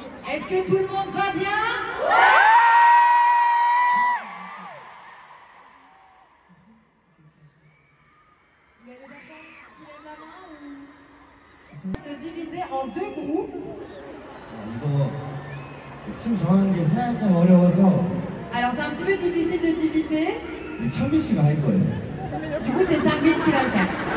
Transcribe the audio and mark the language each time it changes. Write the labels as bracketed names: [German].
[French] Est-ce que tout le monde va bien? Il y a des personnes qui lèvent la main ou... Se diviser en deux groupes. [Korean] 이거 팀 정하는 게 살짝 어려워서 [French] Alors c'est un petit peu difficile de diviser. [Korean] 천빈 씨가 할 거예요. [French] Du coup c'est Changbin qui va le faire.